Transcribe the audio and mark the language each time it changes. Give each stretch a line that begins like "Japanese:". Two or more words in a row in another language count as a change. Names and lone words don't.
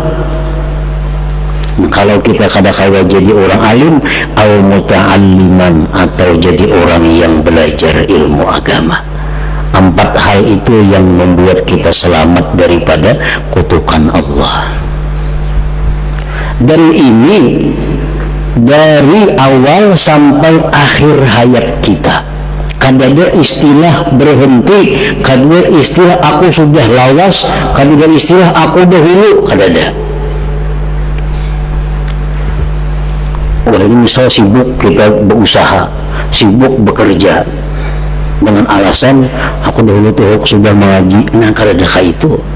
Indonesian: Kalau kita kadang-kadang jadi orang alim,
Arabic: المتعلمين,
Indonesian: atau jadi orang yang belajar ilmu agama. 4 hal itu yang membuat kita selamat daripada kutukan Allah. Dan ini dari awal sampai akhir hayat kita.
Banjar: Kadada istilah berhenti, kadada istilah aku sudah lawas, kadada istilah aku dahulu, kadada.
Indonesian: Wah, ini misal sibuk kita berusaha, sibuk bekerja dengan alasan aku dahulu tuh sudah mengaji, nah kadada itu.